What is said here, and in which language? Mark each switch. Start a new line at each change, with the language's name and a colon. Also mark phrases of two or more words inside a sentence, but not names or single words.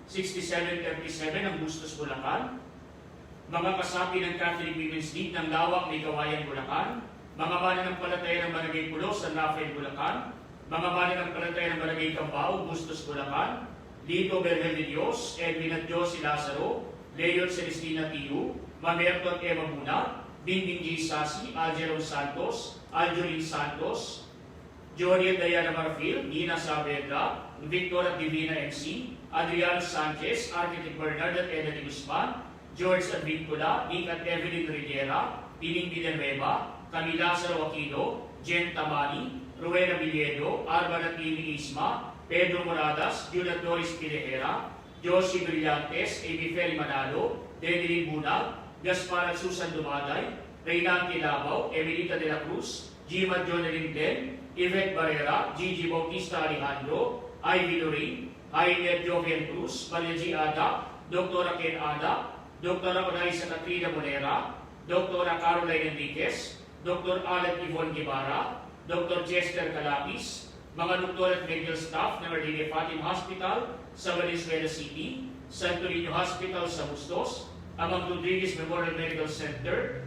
Filipino: 6737 ng Bustos, Bulacan, mga kasapi ng Catholic Women's League ng Lawak, Ligawayan, Bulacan, mga mananampalataya ng Barangay Pulo, San Rafael, Bulacan, mga mananampalataya ng Barangay Cambao, Bustos, Bulacan, Lito Berhel de Dios, Edwin at Josie Lazaro, Leon Celestina Tiu, Mamerto at Eva Muna, Bingbing J. Sasi, Algeron Santos, Aljorin Santos, Joriet Diana Marfil, Nina Saavedra, Victor at Divina MC, Adriano Sanchez, Architect Bernard at Edith Guzman, George at Vincula, Nick at Evelyn Rivera, Piling Villanueva, Camila Aquino, Jen Tamani, Rowena Villedo, Arban at Lili Isma, Pedro Moradas, Juliet Doris Pinejera, Josie Brillantes, Amy Ferry Manalo, Denilin Bunag, Gaspar at Susan Dumaday, Reynante Labaw, Emilita de la Cruz, Gima Jonelyn Glenn, Yvette Barrera, Gigi Bautista Alejandro, Ivy Lorraine, Jaime Jovian Cruz, Maria G. Ada, Dr. Ken Ada, Dr. Onaisa Katrina Monera, Dr. Caroline Enriquez, Dr. Alan Yvonne Guevara, Dr. Chester Calapis, mga doktor at
English: medical staff
Filipino: ng Ardile Fatima Hospital sa Valenzuela City, Santo Niño Hospital sa Bustos, Amang Rodriguez Memorial Medical Center